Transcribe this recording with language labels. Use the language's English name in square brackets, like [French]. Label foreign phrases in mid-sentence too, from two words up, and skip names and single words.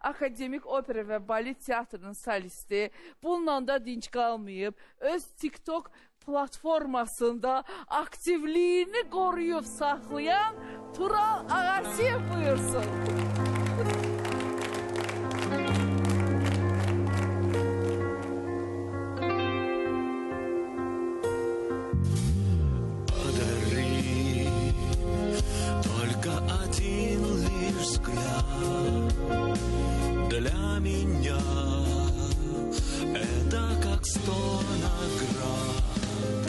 [Azerbaijani] Akademik Opera və Balet Teatrının solisti. Bununla da dinç qalmayıb. Öz TikTok platformasında aktivliyini qoruyub saxlayan Tural Ağasiyev buyursun. [Russian] Один лишь взгляд для меня это как 100 наград.